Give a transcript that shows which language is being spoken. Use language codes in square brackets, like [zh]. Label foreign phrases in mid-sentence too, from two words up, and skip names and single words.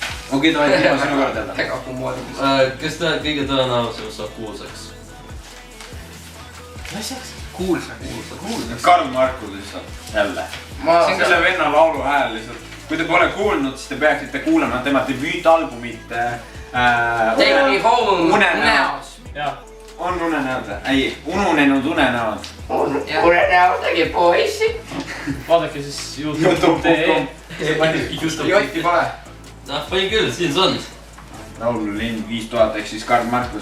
[et] Okei, davai, Timo, sinu kord jälle. Väga kummoodi. Kes ta kõige tõenäolisem saab kuulsaks? Asjaks? Kuulsaks. Karl Markus lihtsalt, jälle. See on selle venna laulu hääl lihtsalt. Kui te pole kuulnud, siis te peaksite kuulema tema debüütalbumit Take me home. Unenäod. On unenäod? Ei, ununenud unenäod. Unenäod tegi poissi. Vaadake siis youtube.ee. Jotti pole. Panin küll, siin see on. Laululind 5000 ehk siis Karl Markus.